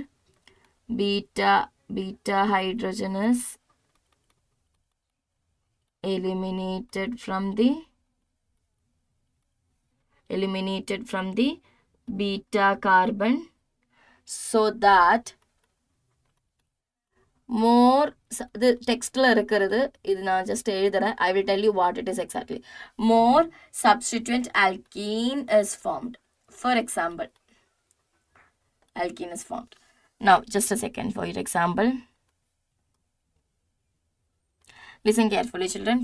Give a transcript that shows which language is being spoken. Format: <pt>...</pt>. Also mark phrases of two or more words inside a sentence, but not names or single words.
<en>Beta hydrogen is eliminated from the beta carbon, so that more the text</en> <ta>ல இருக்கிறது இது நா</ta> <en>just eludren. I will tell you what it is exactly. More substituent alkene is formed. For example, alkene is formed. Now just a second for your example. Listen carefully, children.</en>